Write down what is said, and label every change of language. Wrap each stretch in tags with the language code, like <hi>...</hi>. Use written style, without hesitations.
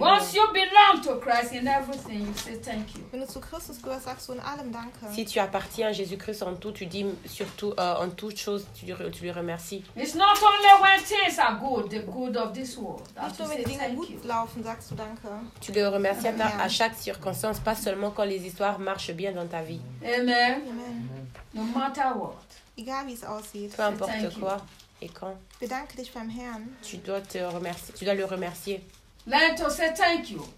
<en>Once you belong to Christ, in everything you say thank you.</en> <de>Wenn du zu Christus gehörst, sagst du in allem danke.</de> <fr>Si tu appartiens à Jésus-Christ en tout, tu dis surtout en toute chose, tu lui remercies.</fr> <en>It's not only when things are good, the good of this world.</en> <de>Nicht nur wenn die Dinge gut laufen, sagst du danke.</de> <fr>Tu le remercies à chaque circonstance, pas seulement quand les histoires marchent bien dans ta vie. Amen. Amen.</fr> <en>No matter what.</en> <de>Egal wie es aussieht.</de> <fr>Peu importe quoi. Et quand</fr> <de>bedanke dich beim Herrn.</de> <fr>Tu dois le remercier.</fr> <en>Learn to say thank you.</en>